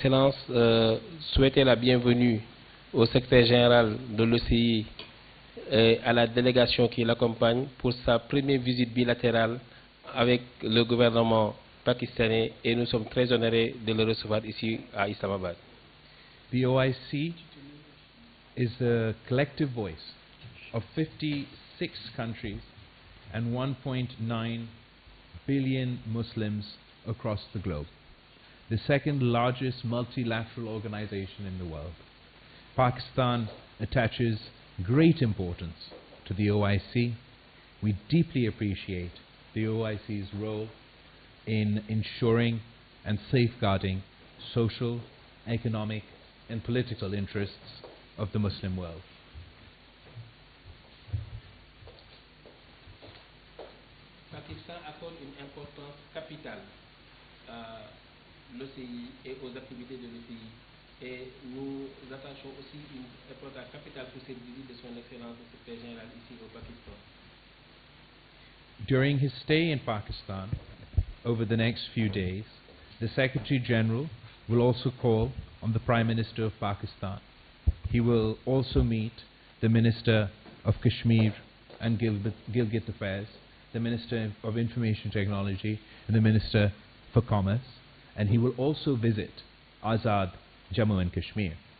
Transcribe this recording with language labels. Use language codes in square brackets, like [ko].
[fr] Excellence, souhaiter la bienvenue au secrétaire général de l'OCI et à la délégation qui l'accompagne pour sa première visite bilatérale avec le gouvernement pakistanais et nous sommes très honorés de le recevoir ici à Islamabad. [en] The OIC is the collective voice of 56 countries and 1.9 billion Muslims across the globe, the second largest multilateral organization in the world. Pakistan attaches great importance to the OIC. We deeply appreciate the OIC's role in ensuring and safeguarding social, economic and political interests of the Muslim world. [fr] Pakistan accorde une importance capitale à l'OCI et aux activités de l'OCI. Et nous attachons aussi une importance capitale pour cette visite de son Excellence le secrétaire général ici au Pakistan. [en] During his stay in Pakistan, over the next few days, the Secretary General will also call on the Prime Minister of Pakistan. He will also meet the Minister of Kashmir and Gilgit Affairs, the Minister of Information Technology and the Minister for Commerce, and he will also visit Azad Jammu and Kashmir.